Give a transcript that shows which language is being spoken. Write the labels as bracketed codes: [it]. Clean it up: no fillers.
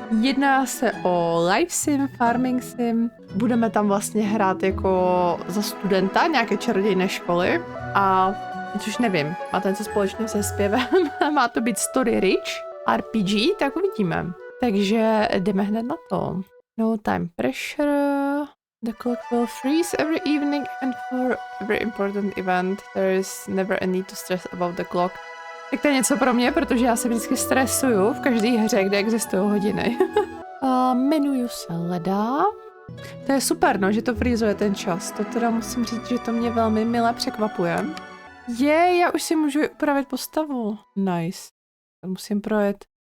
[cs] Jedná se o life sim, farming sim. Budeme tam vlastně hrát jako za studenta nějaké čarodějné školy a což nevím, má to něco společného se zpěvem, má to být story rich, RPG, tak uvidíme. Takže jdeme hned na to. [en] No time pressure. The clock will freeze every evening and for every important event there is never a need to stress about the clock. [cs] Tak to je něco pro mě, protože já se vždycky stresuju v každé hře, kde existují hodiny. Jmenuju se Leda. To je super, no, že to frýzuje ten čas. To teda musím říct, že to mě velmi milé překvapuje. Já už si můžu upravit postavu. Nice. To musím projet.